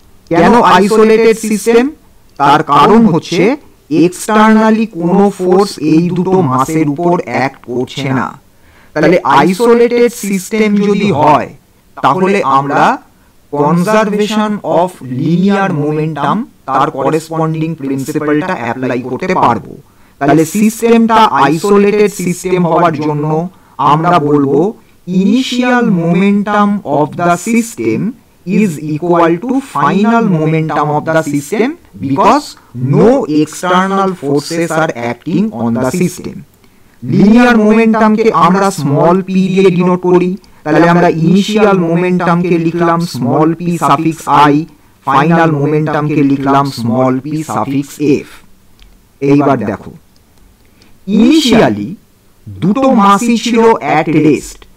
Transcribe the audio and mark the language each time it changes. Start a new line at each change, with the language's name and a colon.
Bangla: কেন isolated system? তার কারণ হচ্ছে এক্সটার্নালি কোনো ফোর্স এই দুটো মাসের উপর অ্যাক্ট করছে না। তাহলে আইসোলেটেড সিস্টেম যদি হয় তাহলে আমরা কনজারভেশন অফ লিনিয়ার মোমেন্টাম তার করেসপন্ডিং প্রিন্সিপালটা অ্যাপ্লাই করতে পারবো। তাহলে সিস্টেমটা আইসোলেটেড সিস্টেম হওয়ার জন্য আমরা বলবো
English: Initial momentum of the system is equal to final momentum of the system because no external forces are acting on the system.
Bangla: Linear momentum কে আমরা small p দিয়ে ডিনোট করি। তাহলে আমরা ইনিশিয়াল মোমেন্টাম কে লিখলাম small p suffix i, final momentum কে লিখলাম small p suffix f। এইবার দেখো initially দুটো মাসই ছিল অ্যাট রেস্ট।